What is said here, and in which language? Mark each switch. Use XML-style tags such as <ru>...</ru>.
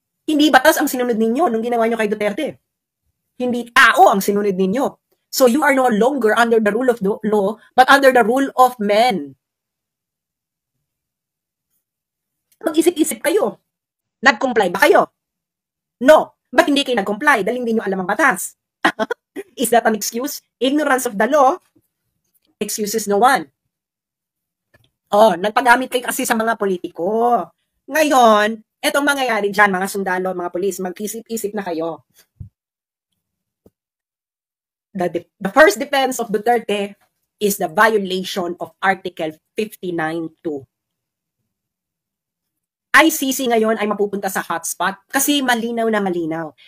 <tl>Hindi batas ang sinunod ninyo nung ginawa nyo kay Duterte. Hindi tao ang sinunod ninyo.</tl> <en>So you are no longer under the rule of the law, but under the rule of men.</en> <tl>Mag-isip-isip kayo. Nag-comply ba kayo?</tl> <en>No.</en> <tl>Ba't hindi kayo nag-comply? Dahil hindi nyo alam ang batas.</tl> <en>Is that an excuse? Ignorance of the law excuses no one.</en> <tl>Oh, nagpagamit kayo kasi sa mga politiko. Ngayon, etong mangyayari dyan, mga sundalo, mga polis, mag-isip-isip na kayo.</tl> <en>The first defense of Duterte is the violation of Article 59.2.</en> <tl>ICC ngayon ay mapupunta sa hotspot kasi malinaw na malinaw.</tl>